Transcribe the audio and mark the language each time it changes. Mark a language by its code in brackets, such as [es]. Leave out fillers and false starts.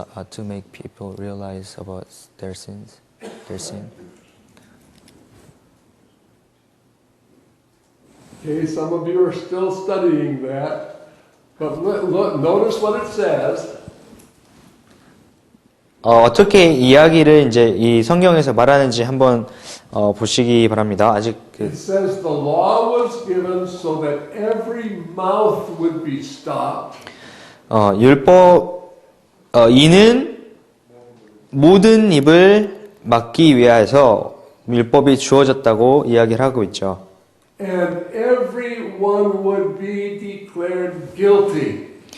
[en] To make people realize about their sin. Okay, some of you are still studying that, but look, notice what it says. [ko] 어떻게 이야기를 이제 이 성경에서 말하는지 한번 보시기 바랍니다. 아직 [en] It says the law was given so that every mouth would be stopped. [ko] 율법 이는 모든 입을 막기 위하여서 율법이 주어졌다고 이야기를 하고 있죠. [en] And everyone would be declared guilty.